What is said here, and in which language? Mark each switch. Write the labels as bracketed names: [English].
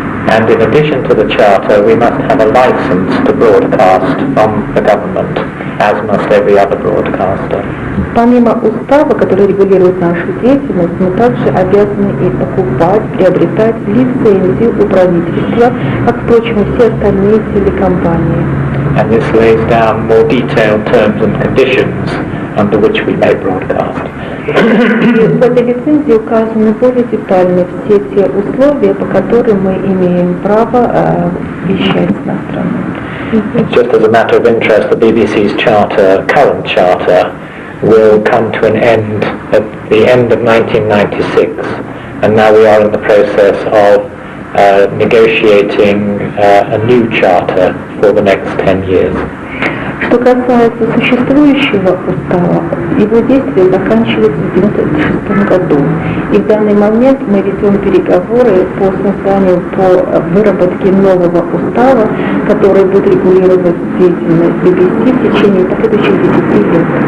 [English] And in addition to the charter, we must have a license to broadcast from the government, as must every other broadcaster. [Russian] Помимо устава, который регулирует нашу деятельность, мы также обязаны и покупать, приобретать лицензию у правительства, как, впрочем, и все остальные телекомпании. [English] And this lays down more detailed terms and conditions under which we may broadcast. [Russian] И в этой лицензии указаны более детально все те условия, по которым мы имеем право вещать иностранно. [English] Just as a matter of interest, the BBC's charter, current charter, will come to an end at the end of 1996, and now we are in the process of negotiating a new charter for the next 10 years. [Russian] Что касается существующего устава, его действие заканчивается в 1996 году. И в данный момент мы ведем переговоры по созданию, по выработке нового устава, который будет регулировать деятельность BBC в течение последующих 10 лет.